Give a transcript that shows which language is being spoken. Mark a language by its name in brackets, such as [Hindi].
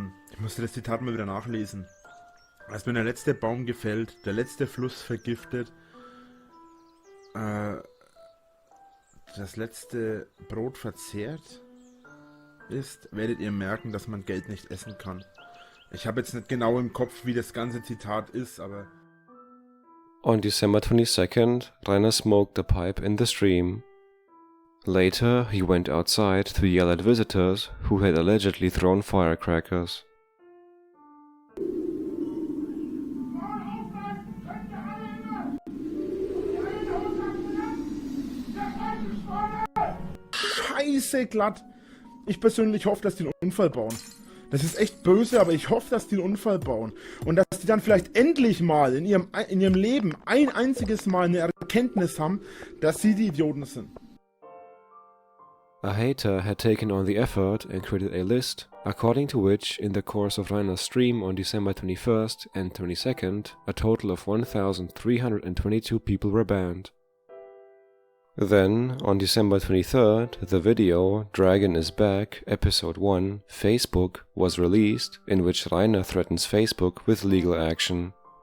[German] Ich musste das Zitat mal wieder nachlesen. Erst wenn der letzte Baum gefällt, der letzte Fluss vergiftet, das letzte Brot verzehrt ist, werdet ihr merken, dass man Geld nicht essen kann. Ich habe jetzt nicht genau im Kopf, wie das ganze Zitat ist, aber... [English] On December 22nd, Rainer smoked a pipe in the stream. Later, he went outside to yell at visitors who had allegedly thrown firecrackers. [German] Scheiße glatt! Ich persönlich hoffe, dass die einen Unfall bauen. Das ist echt böse, aber ich hoffe, dass die einen Unfall bauen. Und dass die dann vielleicht endlich mal in ihrem Leben ein einziges Mal eine Erkenntnis haben, dass sie die Idioten sind. [English] A hater had taken on the effort and created a list, according to which, in the course of Rainer's stream on December 21st and 22nd, a total of 1,322 people were banned. Then, on December 23rd, the video Dragon is Back, Episode 1, Facebook, was released, in which Rainer threatens Facebook with legal action.